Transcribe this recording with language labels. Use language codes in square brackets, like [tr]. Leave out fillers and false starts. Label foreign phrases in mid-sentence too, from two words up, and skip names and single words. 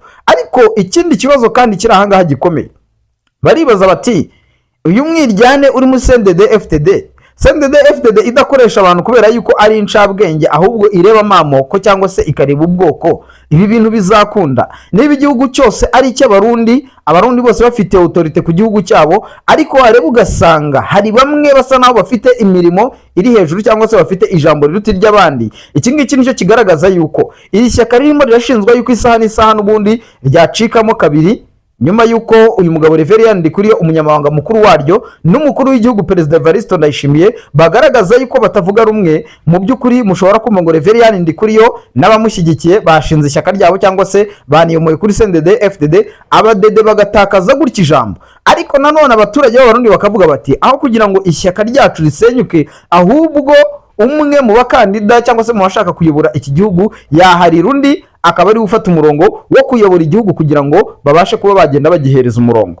[rw] Ariko ikindi kibazo kandi kiri ahangaha gikomeye, baribaza bati uyu mwiryane uri muri CNDD-FDD idakoresha abantu kubera yuko ari incabwenge, ahubwo ireba amoko cyangwa se ikareba ubwoko, ibi bintu bizakunda? Niba igihugu cyose ari icy'abarundi, abarundi bose bafite autorite ku gihugu cyabo, ariko wareba ugasanga hari bamwe basa naho bafite imirimo iri hejuru cyangwa se bafite ijambo riruta iry'abandi. Iki ngiki nicyo kigaragaza yuko iri shyaka ririmo rirashinzwa yuko isaha n'isaha n'ubundi ryacikamo kabiri, nyuma yuko uyu mugabo Reverien Ndikuriyo umunyamabanga mukuru waryo n'umukuru w'igihugu perezida Evariste Ndayishimiye bagaragaza yuko batavuga rumwe. Mu by'ukuri mushobora kumva ngo Reverien Ndikuriyo n'abamushyigikiye bashinze ishyaka ryabo cyangwa se baniyomoye kuri CNDD-FDD, abadede bagatakaza gutya ijambo. Ariko nanone abaturage b'abarundi bakavuga bati aho kugira ngo ishyaka ryacu risenyuke, ahubwo umwe mu bakandida cyangwa se mu bashaka kuyobora iki gihugu yaharira undi, akaba ari gufata umurongo wo kuyobora igihugu kugira ngo babashe kuba bagenda bagihereza umurongo.